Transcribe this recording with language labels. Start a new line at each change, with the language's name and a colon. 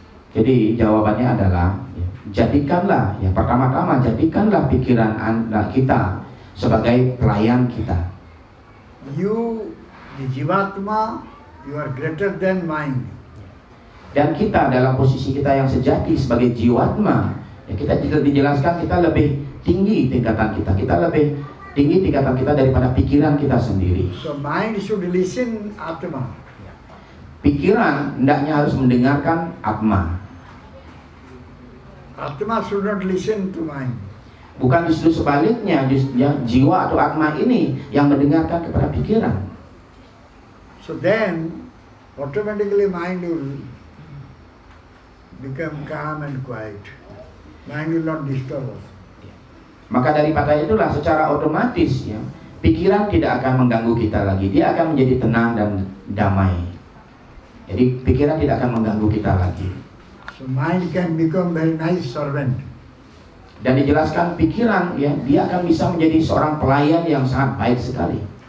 Indonesian: Jadi jawabannya adalah jadikanlah, ya pertama-tama jadikanlah pikiran kita sebagai pelayan kita.
English: You, the Jivatma, you are greater than mind.
Indonesian: Dan kita dalam posisi kita yang sejati sebagai jiwatma, ya kita dijelaskan kita lebih tinggi tingkatan kita lebih tinggi tingkatan kita daripada pikiran kita sendiri.
English: So mind should listen Atma.
Indonesian: Pikiran hendaknya harus mendengarkan Atma.
English: Atma should not listen to mind.
Indonesian: Bukan justru sebaliknya, jiwa atau Atma ini yang mendengarkan kepada pikiran.
English: So then automatically mind will become calm and quiet. Mind will not disturb us.
Indonesian: Maka daripada itulah secara otomatis ya, pikiran tidak akan mengganggu kita lagi. Dia akan menjadi tenang dan damai. Jadi pikiran tidak akan mengganggu kita lagi.
English: So mind can become very nice servant.
Indonesian: Dan dijelaskan pikiran ya, dia akan bisa menjadi seorang pelayan yang sangat baik sekali.